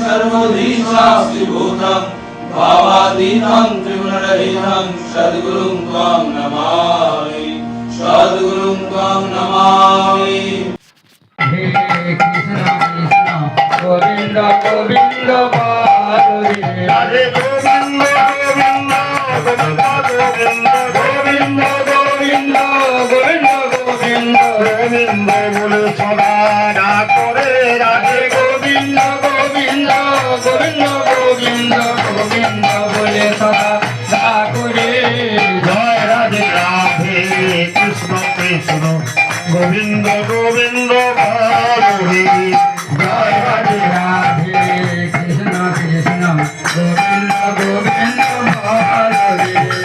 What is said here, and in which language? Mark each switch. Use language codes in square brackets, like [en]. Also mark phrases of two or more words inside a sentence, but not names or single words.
[sa] सर्वधीशास्तिभूतं भावातीतं त्रिगुणरहितं सद्गुरुं त्वां नमामि सद्गुरुं त्वां नमामि [hi] हे कृष्ण कृष्ण गोविंद गोविंद बारे राधे गोविंद गोविंद गोविंद गोविंद गोविंद गोविंद गोविंद गोविंद बोले सदा ना करे राधे गोविंद गोविंद गोविंद गोविंद गोविंद बोले सदा ठाकुरे जय राधे राधे कृष्ण कृष्ण गोविंद गोविंद हरे जय राधे राधे कृष्ण कृष्ण गोविंद गोविंद हरे